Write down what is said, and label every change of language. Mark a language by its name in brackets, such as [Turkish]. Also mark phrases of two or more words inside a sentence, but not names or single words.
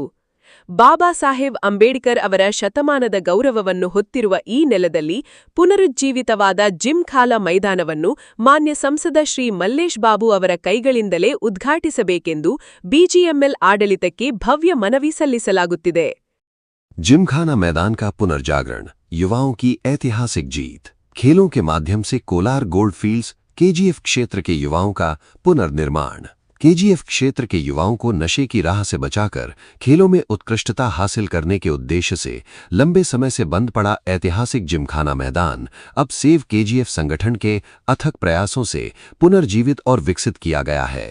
[Kannada] ಬಾಬಾ ಸಾಹೇಬ್ ಅಂಬೇಡ್ಕರ್ ಅವರ ಶತಮಾನದ ಗೌರವವನ್ನು ಹೊತ್ತಿರುವ ಈ ನೆಲದಲ್ಲಿ ಪುನರುಜ್ಜೀವಿತವಾದ ಜಿಮ್ಖಾನಾ ಮೈದಾನವನ್ನು ಮಾನ್ಯ ಸಂಸದ ಶ್ರೀ ಮಲ್ಲೇಶ್ ಬಾಬು ಅವರ ಕೈಗಳಿಂದಲೇ ಉದ್ಘಾಟಿಸಬೇಕೆಂದು BGML ಆಡಳಿತಕ್ಕೆ ಭವ್ಯ ಮನವಿ ಸಲ್ಲಿಸಲಾಗುತ್ತಿದೆ. [Hindi] जिमखाना मैदान का पुनर्जागरण, युवाओं की ऐतिहासिक जीत. खेलों के माध्यम से कोलार गोल्ड फील्ड्स KGF क्षेत्र के युवाओं का पुनर्निर्माण. KGF क्षेत्र के युवाओं को नशे की राह से बचाकर खेलों में उत्कृष्टता हासिल करने के उद्देश्य से लंबे समय से बंद पड़ा ऐतिहासिक जिमखाना मैदान अब सेव KGF संगठन के अथक प्रयासों से पुनर्जीवित और विकसित किया गया है.